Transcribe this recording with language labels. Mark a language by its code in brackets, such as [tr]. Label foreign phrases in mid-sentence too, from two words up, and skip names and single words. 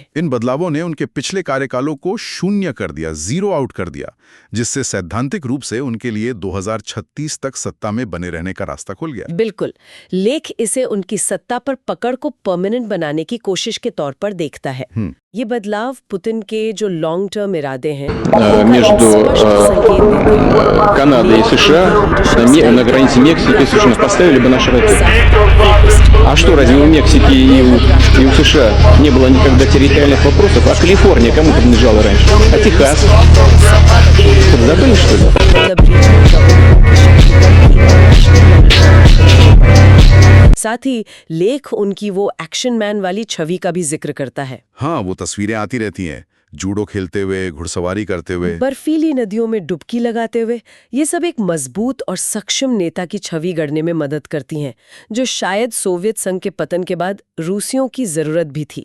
[hi] इन बदलावों ने उनके पिछले कार्यकालों को शून्य कर दिया, [en] zero out [hi] कर दिया, जिससे सैद्धांतिक रूप से उनके लिए 2036 तक सत्ता में बने रहने का रास्ता खुल गया। बिल्कुल, लेख इसे उनकी सत्ता पर पकड़ को परमानेंट बनाने की कोशिश के तौर पर देखता है। ये बदलाव पुतिन के जो [en] long term [hi] इरादे हैं [ru] между Канадой и США на границе Мексики, собственно, поставили бы наши ракеты. А что, разве у Мексики и у США не было никогда территориальных вопросов? А Калифорния кому принадлежала раньше? А Техас? Забыли, что ли? [hi] साथ ही लेख उनकी वो [en] action man [hi] वाली छवि का भी जिक्र करता है। हाँ, वो तस्वीरें आती रहती हैं, जूडो खेलते हुए, घुड़सवारी करते हुए, बर्फीली नदियों में डुबकी लगाते हुए। ये सब एक मजबूत और सक्षम नेता की छवि गढ़ने में मदद करती हैं, जो शायद सोवियत संघ के पतन के बाद रूसियों की जरूरत भी थी।